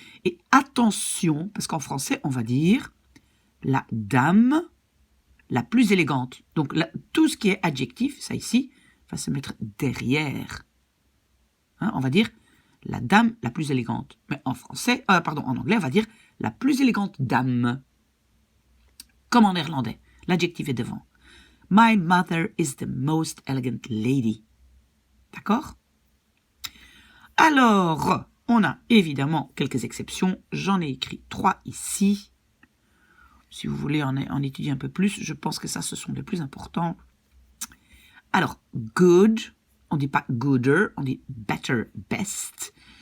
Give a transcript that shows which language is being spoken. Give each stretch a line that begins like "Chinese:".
French: Et attention, parce qu'en français, on va dire la dame la plus élégante. Donc, tout ce qui est adjectif, ça ici, va se mettre derrière. Hein, on va dire la dame la plus élégante. Mais en français, en anglais, on va dire la plus élégante dame. Comme en néerlandais, l'adjectif est devant.
English: My mother is the most elegant lady.
French: D'accord? Alors, on a évidemment quelques exceptions. J'en ai écrit 3 ici. Si vous voulez en étudier un peu plus, je pense que ça, ce sont les plus importants. Alors, good, on ne dit pas gooder, on dit better, best.